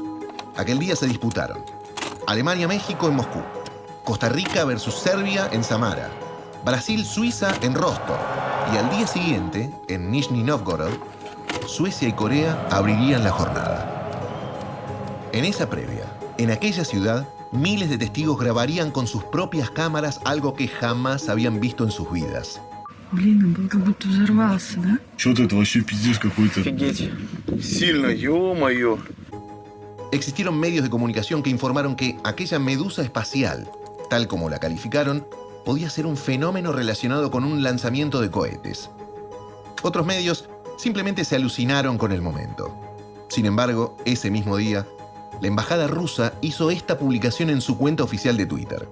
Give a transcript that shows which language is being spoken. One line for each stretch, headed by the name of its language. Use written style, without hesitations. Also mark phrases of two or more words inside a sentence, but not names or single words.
Spanish: Aquel día se disputaron Alemania-México en Moscú, Costa Rica versus Serbia en Samara, Brasil-Suiza en Rostov, y al día siguiente, en Nizhny Novgorod, Suecia y Corea abrirían la jornada. En esa previa, en aquella ciudad, miles de testigos grabarían con sus propias cámaras algo que jamás habían visto en sus vidas.
Russian: Блин, он был как будто взорвался, да? Что-то это вообще пиздец какой-то. Офигеть. Сильно, ё-моё.
Spanish: Existieron medios de comunicación que informaron que aquella medusa espacial, tal como la calificaron, podía ser un fenómeno relacionado con un lanzamiento de cohetes. Otros medios simplemente se alucinaron con el momento. Sin embargo, ese mismo día, la embajada rusa hizo esta publicación en su cuenta oficial de Twitter.